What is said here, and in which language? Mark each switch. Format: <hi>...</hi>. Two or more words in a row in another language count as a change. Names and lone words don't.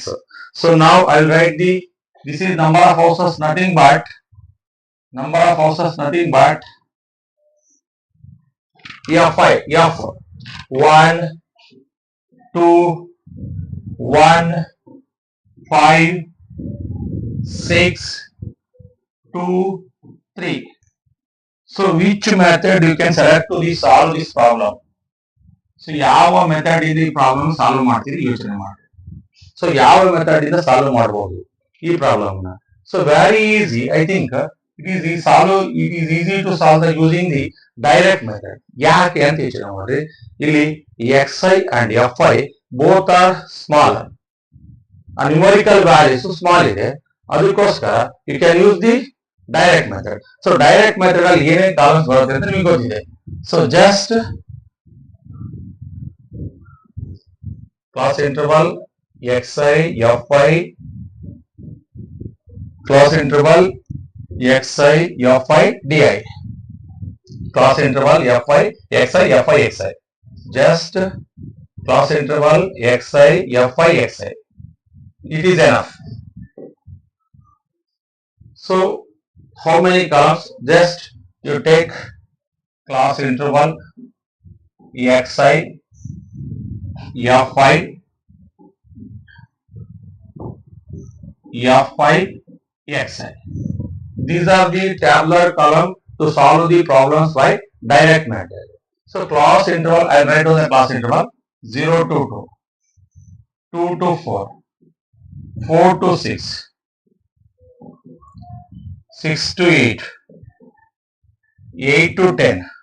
<en>So now I will write this is number of houses, nothing but F5, F 1, 2, 1, 5, 6, 2, 3. So which method you can select to solve this problem?</en> <kn>So ಯಾವ ಮೆಥಡ್ ಇಂದ ಈ</kn> <en>problem solve</en> <kn>ಮಾಡ್ತೀರಿ ಯೋಚನೆ ಮಾಡಿ. ಸೊ ಯಾವ ಮೆಥಡ್ ಇಂದ ಸಾಲ್ವ್ ಮಾಡಬಹುದು ಈ ಪ್ರಾಬ್ಲಮ್ ನ?</kn> <en>so very easy. I think it is easy to solve the using the direct method.</en> <kn>ಯಾಕೆ ಅಂತ ಯೋಚನೆ ಮಾಡ್ರಿ. ಇಲ್ಲಿ</kn> <en>xi and fi both are small. numerical values small</en> <kn>ಇದೆ, ಅದಕ್ಕೋಸ್ಕರ</kn> <en>you can use the direct method. so direct method</en> <kn>ಅಲ್ಲಿ ಏನೇನು ಕಾಲಮ್ಸ್ ಬರುತ್ತೆ ಅಂತ ನಿಮಗೆ ಗೊತ್ತಿದೆ.</kn> <en>so just class interval xi fi class interval xi fi di class interval fi xi fi xi just class interval xi fi xi. It is enough. So how many columns? Just you take class interval xi fi xi. These are the tabular column to solve the problems by direct method. So class interval, I will write down the class interval 0 to 2, 2 to 4, 4 to 6, 6 to 8, 8 to 10.</en>